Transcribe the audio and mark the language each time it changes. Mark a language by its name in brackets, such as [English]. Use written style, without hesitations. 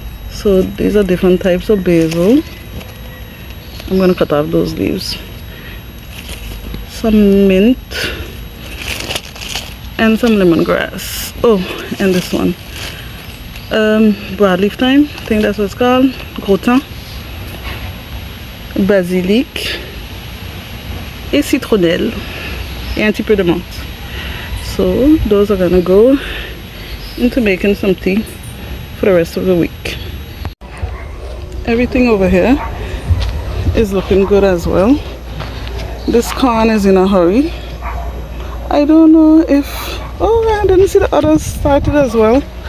[English] So these are different types of basil. I'm going to cut off those leaves. Some mint and some lemongrass. Oh, and this one, broadleaf thyme, I think that's what it's called. [French] Gratin, basilic et citronnelle et un petit peu de menthe. [English] So those are gonna go into making some tea for the rest of the week. Everything over here is looking good as well. This corn is in a hurry. I don't know if, oh, I didn't see the others started as well.